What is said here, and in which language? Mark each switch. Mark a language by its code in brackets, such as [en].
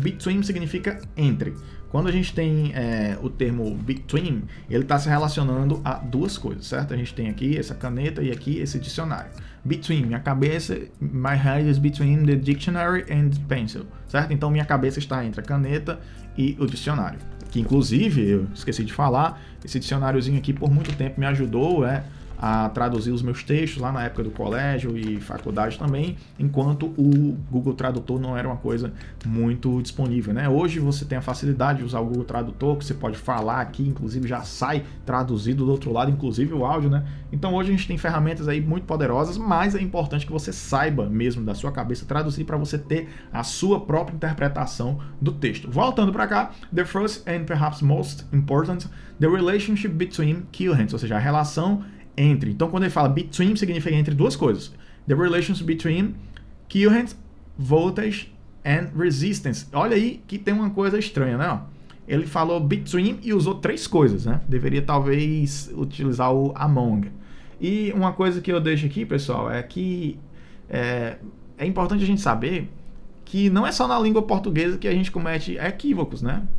[pt] Between significa entre. Quando a gente tem o termo between, ele está se relacionando a duas coisas, certo? A gente tem aqui essa caneta e aqui esse dicionário. [en] Between, [pt] minha cabeça, [en] my head is between the dictionary and the pencil, [pt] certo? Então minha cabeça está entre a caneta e o dicionário. Que inclusive, eu esqueci de falar, esse dicionáriozinho aqui por muito tempo me ajudou a traduzir os meus textos lá na época do colégio e faculdade também, enquanto o Google Tradutor não era uma coisa muito disponível, né? Hoje você tem a facilidade de usar o Google Tradutor, que você pode falar aqui, inclusive já sai traduzido do outro lado, inclusive o áudio, né? Então hoje a gente tem ferramentas aí muito poderosas, mas é importante que você saiba mesmo da sua cabeça traduzir para você ter a sua própria interpretação do texto. Voltando para cá, [en] the first and perhaps most important, the relationship between currents, [pt] ou seja, a relação entre. Então, quando ele fala between, significa entre duas coisas. [en] The relations between current, voltage and resistance. [pt] Olha aí que tem uma coisa estranha, né? Ele falou between e usou três coisas, né? Deveria talvez utilizar o among. E uma coisa que eu deixo aqui, pessoal, é que é importante a gente saber que não é só na língua portuguesa que a gente comete equívocos, né?